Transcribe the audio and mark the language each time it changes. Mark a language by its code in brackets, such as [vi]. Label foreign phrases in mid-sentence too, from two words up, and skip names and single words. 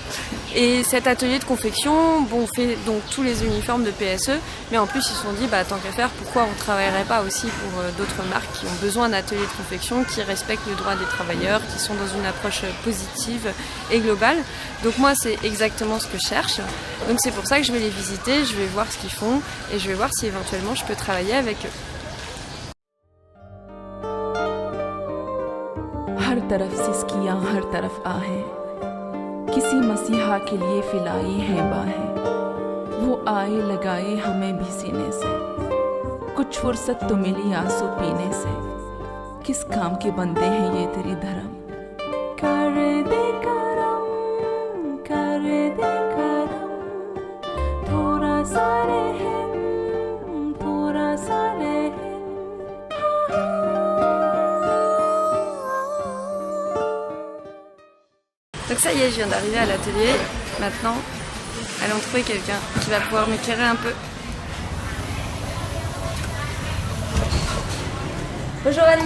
[fr] Et cet atelier de confection, bon, on fait donc tous les uniformes de PSE, mais en plus ils se sont dit, bah, tant qu'à faire, pourquoi on ne travaillerait pas aussi pour d'autres marques qui ont besoin d'ateliers de confection, qui respectent le droit des travailleurs, qui sont dans une approche positive et globale. Donc moi, c'est exactement ce que je cherche. Donc c'est pour ça que je vais les visiter, je vais voir ce qu'ils font et je vais voir si éventuellement je peux travailler avec eux. [hi] हर तरफ सिसकियां हर तरफ आहें किसी मसीहा के लिए फिलाई हैं बाहें वो आए लगाए हमें भी सीने से कुछ फुर्सत तो मिली आंसू पीने से किस काम के बंदे हैं ये तेरी धर्म कर दे करम थोड़ा सा रहम थोड़ा सा रहम [fr] Donc ça y est, je viens d'arriver à l'atelier. Maintenant, allons trouver quelqu'un qui va pouvoir m'éclairer un peu. Bonjour Alice.